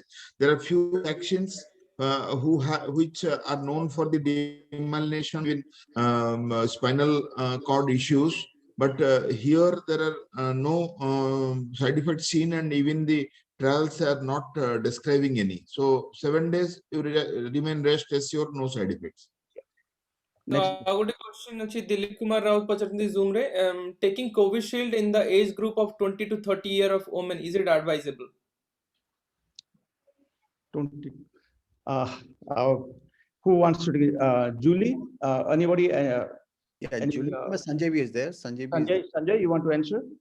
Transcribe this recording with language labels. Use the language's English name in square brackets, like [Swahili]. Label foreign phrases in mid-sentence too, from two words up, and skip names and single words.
[English] There are few actions which are known for the demyelination in spinal cord issues. But here there are no side effects seen, and even the trials are not describing any. So 7 days you remain rest assured, no side effects. [Odia] ଗୋଟେ question ଅଛି ଦିଲ୍ଲୀପ କୁମାର ରାଉତ ପଚାରୁଛନ୍ତି Zoom ରେ [English] taking Covishield in the age group of 20 to 30 year of women, is it advisable? 20. Who wants to? Julie? Anybody? Yeah, Julie. Sanjay is there. Sanjay, you want to answer?